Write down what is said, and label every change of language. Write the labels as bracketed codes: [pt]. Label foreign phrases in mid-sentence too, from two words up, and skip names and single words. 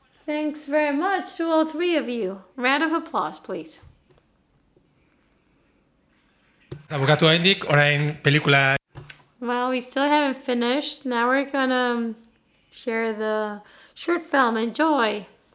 [en] Thanks very much to all three of you. Round of applause, please. [eu] Eta bukatu haindik, orain pelikula. [en] Well, we still haven't finished. Now we're gonna share the short film. Enjoy.